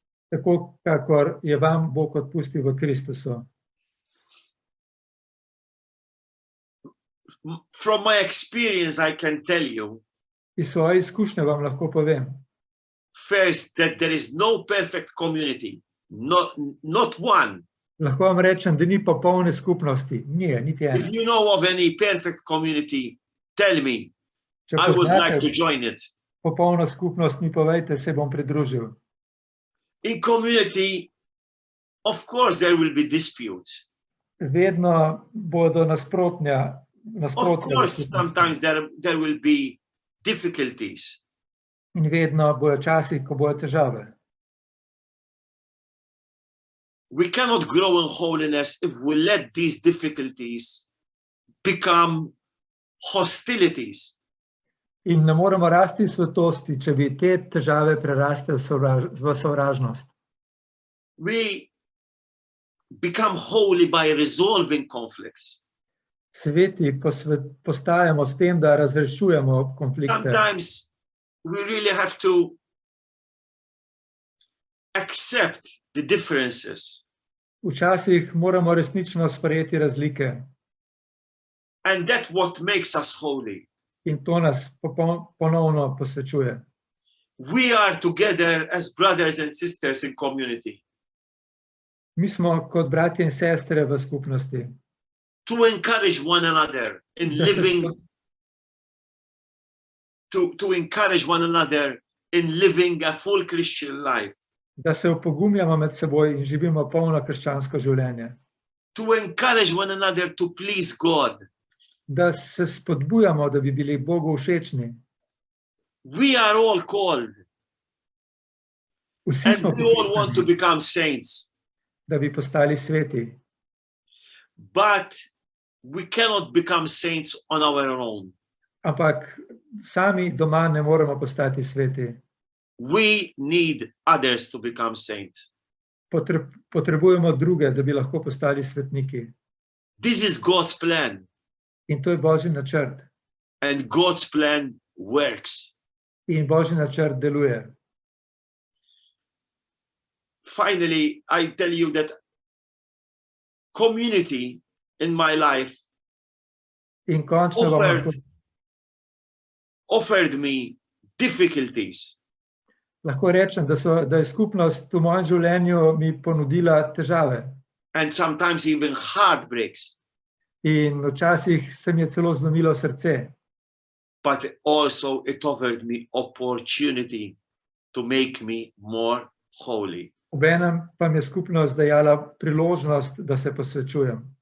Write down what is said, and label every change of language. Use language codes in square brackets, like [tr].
[sl] tako kakor je vam Bog odpustil v Kristusu. [en] From my experience, I can tell you, [sl] Iz svoje izkušnje vam lahko povem, [en] first, that there is no perfect community, not one. [sl] lahko vam rečem, da ni popolne skupnosti, niti ena. [en] If you know of any perfect community, tell me. [sl] Če [en] I would like to [sl] poznate [en] join it. [sl] popolno skupnost, mi povejte, se bom pridružil. [en] In community, of course, there will be disputes. [sl] Vedno bodo nasprotja. [en] Of course, sometimes there will be difficulties. [sl] In vedno bojo časi, ko bojo težave. [en] We cannot grow in holiness if we let these difficulties become hostilities. [sl] In ne moremo rasti v svetosti, če bi te težave preraste v sovražnost. [en] We become holy by resolving conflicts. [sl] Sveti postajamo s tem, da razrešujemo konflikte. [en] Sometimes we really have to accept the differences. [sl] Včasih moramo resnično sprejeti razlike. [en] And that's what makes us holy. [sl] In to nas ponovno posvečuje. [en] We are together as brothers and sisters in community [sl] Mi smo kot bratje in sestre v skupnosti, [en] to encourage one another in living, to encourage one another in living a full Christian life, [sl] da se opogumljamo med seboj in živimo polno krščansko življenje, [en] to encourage one another to please God. [sl] da se spodbujamo, da bi bili Bogu všečni. [en] We are all called, [sl] Vsi [en] and [sl] smo [en] we all want to [sl] poklicani, [en] become saints, [sl] da bi postali sveti, [en] but we cannot become saints on our own. [sl] ampak sami doma ne moremo postati sveti. [en] We need others to become saints. [sl] Potrebujemo druge, da bi lahko postali svetniki. [en] This is God's plan, [sl] In to je Božji načrt. [en] and God's plan works. [sl] In Božji načrt deluje. [en] Finally, I tell you that community in my life [sl] In končno vam lahko, [en] offered me difficulties. [sl] lahko rečem, da je skupnost v mojem življenju mi ponudila težave. [en] And sometimes even heartbreaks, [sl] In včasih se mi je celo zlomilo srce. [en] but also it offered me opportunity to make me more holy. [sl] Obenem pa mi je skupnost dajala priložnost, da se posvečujem.